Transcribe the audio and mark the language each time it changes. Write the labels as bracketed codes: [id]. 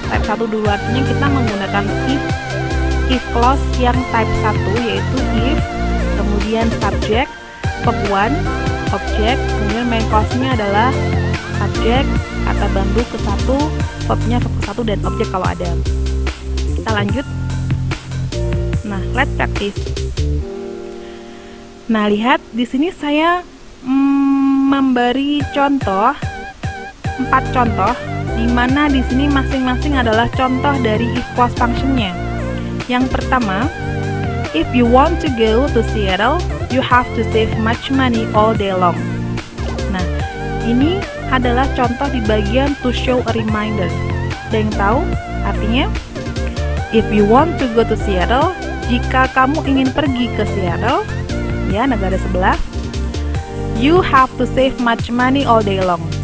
[id] Type 1 dulu artinya kita menggunakan if clause yang type 1, yaitu if, kemudian subject, verb 1, object, kemudian main clause-nya adalah subject, kata bantu ke 1, verbnya verb ke 1, dan objek kalau ada. Kita lanjut. Nah, [en] let's practice. [id] Nah, lihat di sini saya memberi contoh 4 contoh, di mana di sini masing-masing adalah contoh dari if clause function-nya. Yang pertama, [en] if you want to go to Seattle, you have to save much money all day long. [id] Nah, ini adalah contoh di bagian [en] to show a reminder. [id] Ada yang tahu artinya? [en] If you want to go to Seattle, [id] jika kamu ingin pergi ke Seattle, ya negara sebelah, [en] you have to save much money all day long.